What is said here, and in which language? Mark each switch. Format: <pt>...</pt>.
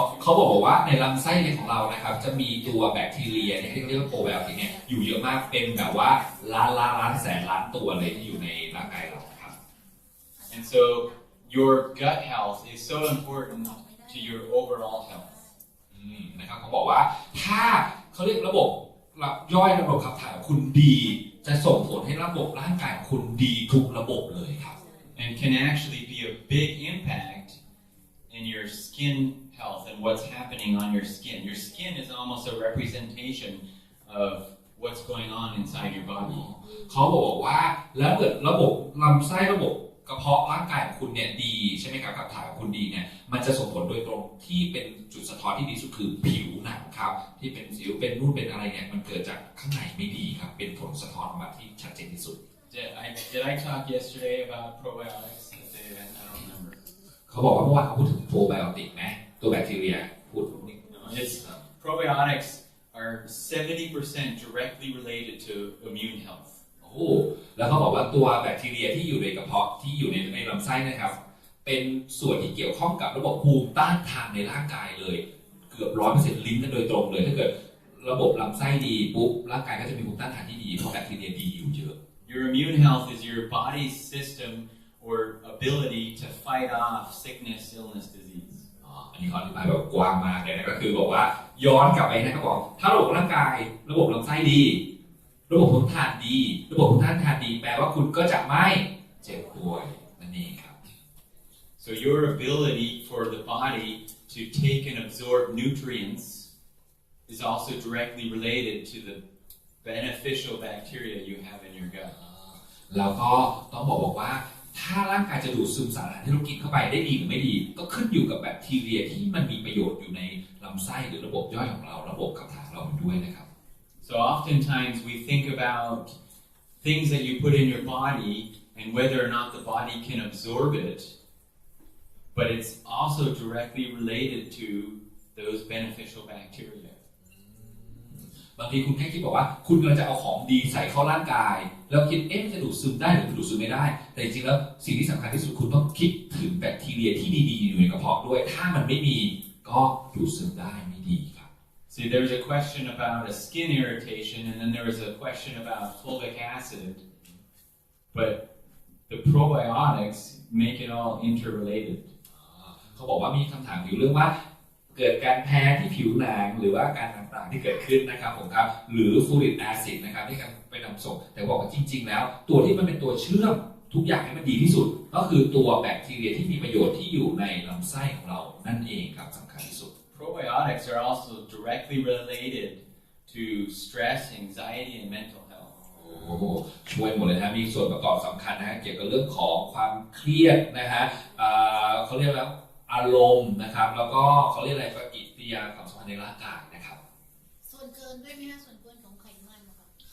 <th>เขาบอกว่าในลำไส้ของเรานะครับจะมีตัวแบคทีเรียที่เรียกว่าโปรไบโอติกเนี่ยอยู่เยอะมากเป็นแบบว่าล้านแสนล้านตัวเลยที่อยู่ในร่างกายเราครับ</th> <en>And so your gut health is so important to your overall health.</en> <th>นะครับเขาบอกว่าถ้าเขาเรียกระบบย่อยระบบขับถ่ายของคุณดีจะส่งผลให้ระบบร่างกายของคุณดีทุกระบบเลยครับ</th> <en>And can actually be a big impact in your skin health and what's happening on your skin. Your skin is almost a representation of what's going on inside your body.</en> <th>เขาบอกว่าแล้วเกิดระบบลำไส้ระบบกระเพาะร่างกายของคุณเนี่ยดีใช่ไหมครับขับถ่ายของคุณดีเนี่ยมันจะส่งผลโดยตรงที่เป็นจุดสะท้อนที่ดีสุดคือผิวหนังครับที่เป็นสิวเป็นนู่นเป็นอะไรเนี่ยมันเกิดจากข้างในไม่ดีครับเป็นผลสะท้อนออกมาที่ชัดเจนที่สุด</th> <en>Did I talk yesterday about probiotics at the event? I don't remember.</en> <th>เขาบอกว่าเมื่อวานเขาพูดถึงโปรไบโอติกนะตัวแบคทีเรียพูดนิด</th> <en>It's, probiotics are 70% directly related to immune health.</en> <th>โอ้แล้วเขาบอกว่าตัวแบคทีเรียที่อยู่ในกระเพาะที่อยู่ในลำไส้นะครับเป็นส่วนที่เกี่ยวข้องกับระบบภูมิต้านทานในร่างกายเลยเกือบ100%ลิงก์กันโดยตรงเลยถ้าเกิดระบบลำไส้ดีปุ๊บร่างกายก็จะมีภูมิต้านทานที่ดีเพราะแบคทีเรียดีอยู่เยอะ</th> <en>Your immune health is your body's system or ability to fight off sickness, illness, disease.</en> <th>อันนี้เขาอธิบายแบบกว้างมากเลยนะก็คือบอกว่าย้อนกลับไปนะครับบอกถ้าระบบร่างกายระบบลำไส้ดีระบบภูมิต้านดีระบบภูมิต้านทานดีแปลว่าคุณก็จะไม่เจ็บป่วยนั่นเองครับ</th> <en>So your ability for the body to take and absorb nutrients is also directly related to the beneficial bacteria you have in your gut.</en> <th>แล้วก็ต้องบอกว่าถ้าร่างกายจะดูดซึมสารอาหารที่เรากินเข้าไปได้ดีหรือไม่ดีก็ขึ้นอยู่กับแบคทีเรียที่มันมีประโยชน์อยู่ในลำไส้หรือระบบย่อยของเราระบบขับถ่ายของเราด้วยนะครับ</th> <en>So oftentimes we think about things that you put in your body and whether or not the body can absorb it, but it's also directly related to those beneficial bacteria.</en> <th>บางทีคุณแค่คิดบอกว่าคุณกำลังจะเอาของดีใส่เข้าร่างกายแล้วคิดจะดูดซึมได้หรือดูดซึมไม่ได้แต่จริงๆแล้วสิ่งที่สำคัญที่สุดคุณต้องคิดถึงแบคทีเรียที่ดีๆอยู่ในกระเพาะด้วยถ้ามันไม่มีก็ดูดซึมได้ไม่ดีครับ</th> <en>See, there was a question about a skin irritation, and then there was a question about fulvic acid, but the probiotics make it all interrelated.</en> <th>เขาบอกว่ามีคำถามอยู่เรื่องว่าเกิดการแพ้ที่ผิวหนังหรือว่าการต่างๆที่เกิดขึ้นนะครับผมครับหรือฟูริกแอซิดนะครับที่ไปนำส่งแต่บอกว่าจริงๆแล้วตัวที่มันเป็นตัวเชื่อมทุกอย่างให้มันดีที่สุดก็คือตัวแบคทีเรียที่มีประโยชน์ที่อยู่ในลำไส้ของเรานั่นเองครับสำคัญที่สุด</th> <en>Probiotics are also directly related to stress, anxiety, and mental health.</en> <th>โอ้ช่วยหมดเลยนะมีส่วนประกอบสำคัญนะเกี่ยวกับเรื่องของความเครียดนะฮะเขาเรียกแล้วอารมณ์นะครับแล้วก็เขาเรียกอะไรปฏิกิริยาความสัมพันธ์ในร่างกายนะครับ ส่วนเกินด้วยไหมฮะส่วนเกินของไขมันนะคะ</th>